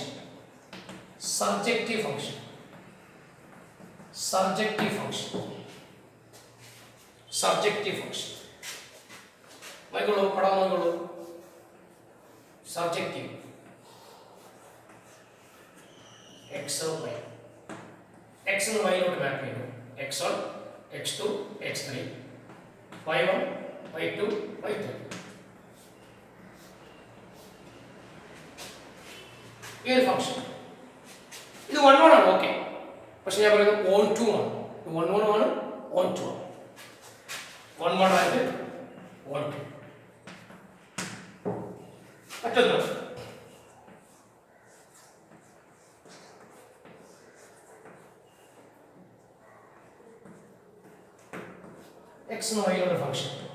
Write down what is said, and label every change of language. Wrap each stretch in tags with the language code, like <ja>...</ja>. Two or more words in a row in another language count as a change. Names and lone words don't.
<en>surjective function surjective function surjective function</en> <ml>നോക്കിക്കോളൂ, പടം നോക്കിക്കോളൂ. സർജക്റ്റീവ് x y x ന് y ലോട്ട് മാപ്പ് ചെയ്യുന്നു. x1 x2 x3 y1 y2 y3. ഈ ഒരു ഫംഗ്ഷൻ ഇത് 1 1 ആണ്. ഓക്കെ, പക്ഷെ ഞാൻ പറയുന്നത്</ml> <en>on to</en> <ml>ആണ്. 1 1 ആണ്,</ml> <en>on to</en> <ml>ആണ്. 1 1 ആയിട്ട്</ml> <en>on to.</en> <ml>മറ്റൊന്ന് x and y യുടെ ഫംഗ്ഷൻ.</ml>